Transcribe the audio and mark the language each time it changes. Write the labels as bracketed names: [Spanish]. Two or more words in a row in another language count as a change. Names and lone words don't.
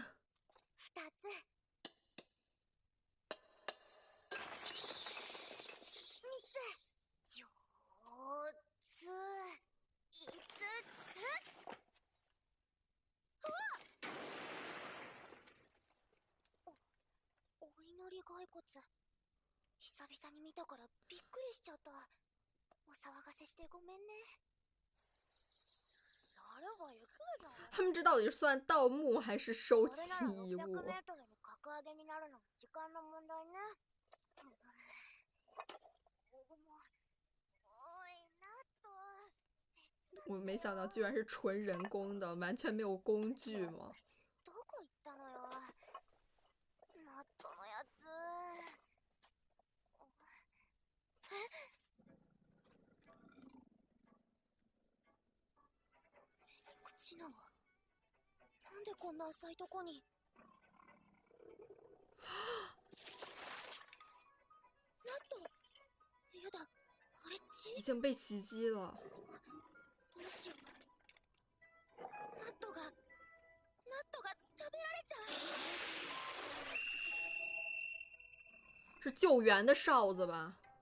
[Japanese] 二つ、三つ、四つ、五つ。うわっ！お祈り骸骨。久々に見たからびっくりしちゃった。お騒がせしてごめんね。 [Chinese] 他们这到底是算盗墓还是收集遗物？ [Japanese] 600メートルに格上げになるのも時間の問題ね。 [Chinese] 我没想到居然是纯人工的，完全没有工具吗？ [Japanese] どこ行ったのよ。ナットのやつ。チナはなんでこんな浅いとこに。ナット、やだ、あれ [Chinese] 已经被袭击了。 [Japanese] どうしよう。ナットが食べられちゃう。 [Chinese] 是救援的哨子吧？